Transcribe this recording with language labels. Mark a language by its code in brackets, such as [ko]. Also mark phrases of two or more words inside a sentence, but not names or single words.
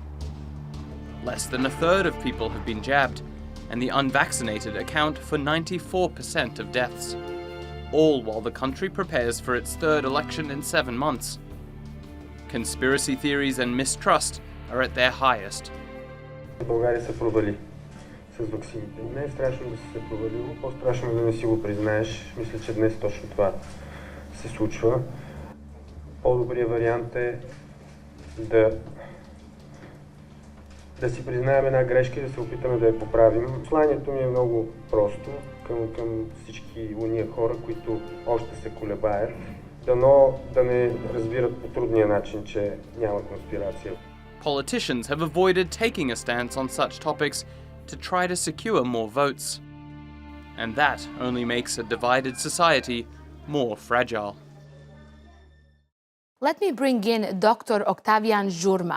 [en] Less than a third of people have been jabbed, and the unvaccinated account for 94% of deaths. all while the country prepares for its third election in 7 months. Conspiracy theories and mistrust are at their highest. [bg] България се провали с ваксините. Не е страшно да си се провалило, по-страшно е да не си го признаеш. Мисля, че днес точно това се случва. По-добрият вариант е да си признаем една грешка и да се опитаме да я поправим. Посланието ми е много просто към всички уния хора, които още се колебаят. Дано да не разбират по трудния начин, че няма конспирация. [en] Politicians have avoided taking a stance on such topics to try to secure more votes. And that only makes a divided society more fragile. Let me bring in Dr. Octavian Jurma.